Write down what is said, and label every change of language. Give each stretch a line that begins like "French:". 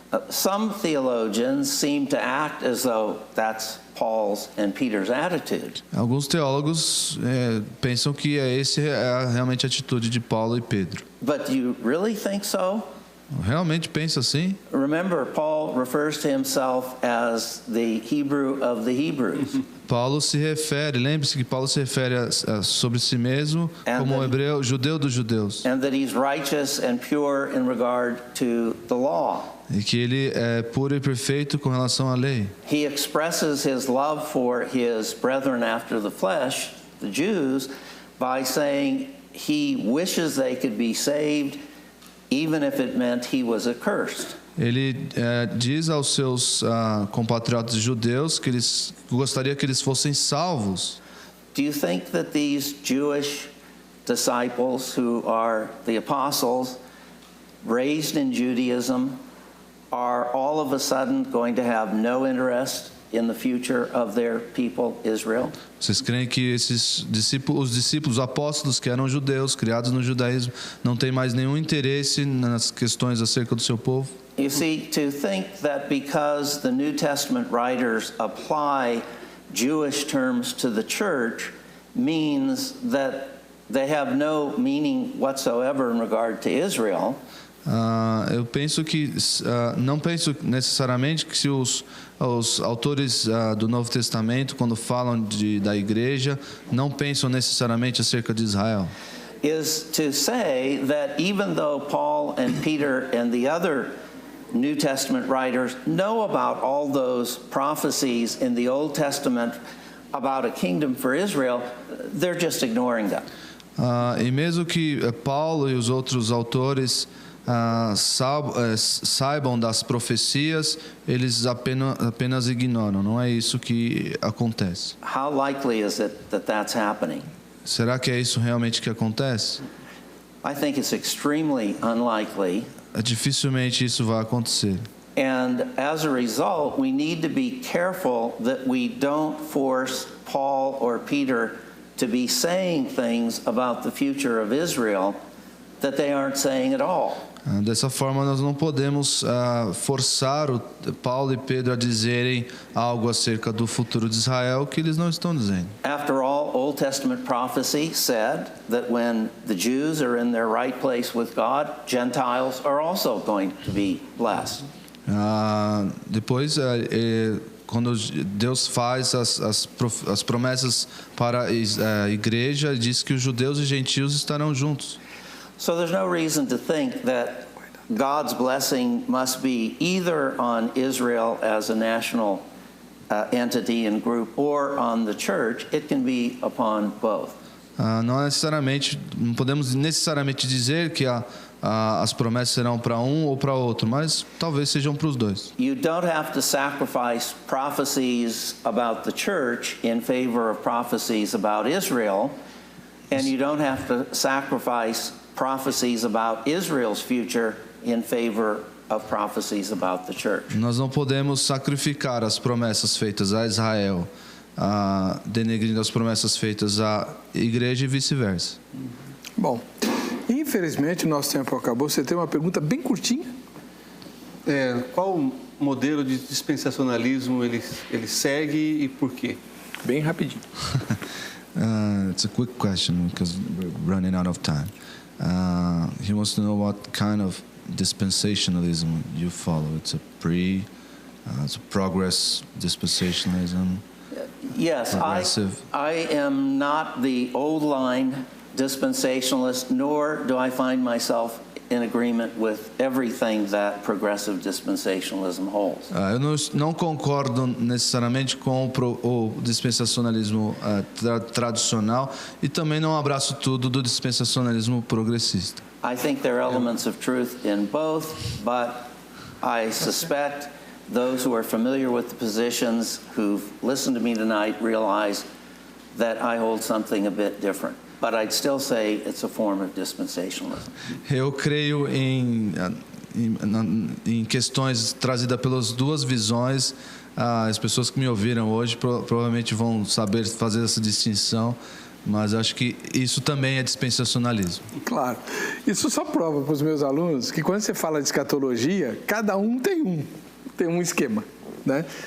English: Some theologians seem to act as though that's Paul's and Peter's attitude.
Portuguese: Alguns teólogos pensam que esse é realmente a atitude de Paulo e Pedro.
English: But do you really think so?
Portuguese: Realmente pensa assim?
English: Remember, Paul refers to himself as the Hebrew of the Hebrews.
Portuguese: Paulo se refere, lembre-se que Paulo se refere sobre si mesmo como hebreu, judeu dos judeus.
English: And that he's righteous and pure in regard to the law.
Portuguese: E que ele é puro e perfeito com relação à lei.
English: He expresses his love for his brethren after the flesh, the Jews, by saying he wishes they could be saved, even if it meant he was accursed.
Portuguese: Ele diz aos seus compatriotas judeus que eles gostaria que eles fossem salvos.
English: Do you think that these Jewish disciples who are the apostles, raised in Judaism, are all of a sudden going to have no interest in the future of their people, Israel?
Portuguese: Vocês creem que os discípulos apóstolos que eram judeus, criados no judaísmo, não têm mais nenhum interesse nas questões acerca do seu povo?
English: You see, to think that because the New Testament writers apply Jewish terms to the church means that they have no meaning whatsoever in regard to Israel.
Portuguese: Eu penso que não penso necessariamente que se os autores do Novo Testamento, quando falam da igreja, não pensam necessariamente acerca de Israel.
English: Is to say that even though Paul and Peter and the other New Testament writers know about all those prophecies in the Old Testament about a kingdom for Israel, they're just ignoring them.
Portuguese: E mesmo que Paulo e os outros autores saibam das profecias, eles apenas ignoram. Não é isso que acontece.
English: How likely is it that that's happening?
Portuguese: Será que é isso realmente que acontece?
English: I think it's extremely unlikely.
Portuguese: Dificilmente isso vai acontecer.
English: And as a result, we need to be careful that we don't force Paul or Peter to be saying things about the future of Israel that they aren't saying at all.
Portuguese: Dessa forma, nós não podemos forçar Paulo e Pedro a dizerem algo acerca do futuro de Israel que eles não estão dizendo.
English: After all, Old Testament prophecy said that when the Jews are in their right place with God, Gentiles are also going to be blessed.
Portuguese: Depois, quando Deus faz as promessas para a igreja, diz que os judeus e gentios estarão juntos.
English: So there's no reason to think that God's blessing must be either on Israel as a national entity and group or on the church. It can be upon both.
Portuguese: Não podemos necessariamente dizer que as promessas serão para um ou para outro, mas talvez sejam para os dois.
English: You don't have to sacrifice prophecies about the church in favor of prophecies about Israel, and you don't have to sacrifice prophecies about Israel's future in favor of prophecies about the church.
Portuguese: Nós não podemos sacrificar as promessas feitas a Israel, denegrindo as promessas feitas à igreja e vice-versa. Bom, infelizmente nosso tempo acabou. Você tem uma pergunta bem curtinha? Qual modelo de dispensacionalismo ele segue e por quê? Bem rapidinho.
English: It's a quick question because we're running out of time. He wants to know what kind of dispensationalism you follow. It's a it's a progress dispensationalism. Yes, I am not the old line dispensationalist, nor do I find myself in agreement with everything that progressive dispensationalism holds.
Portuguese: Eu não concordo necessariamente com o dispensacionalismo tradicional e também não abraço tudo do dispensacionalismo progressista.
English: I think there are elements of truth in both, but I suspect those who are familiar with the positions, who've listened to me tonight, realize that I hold something a bit different. But I'd still say it's a form of dispensationalism.
Portuguese: Eu creio em questões trazidas pelas duas visões. As pessoas que me ouviram hoje provavelmente vão saber fazer essa distinção, mas acho que isso também é dispensacionalismo. Claro. Isso só prova para os meus alunos que quando você fala de escatologia, cada um tem um esquema, né?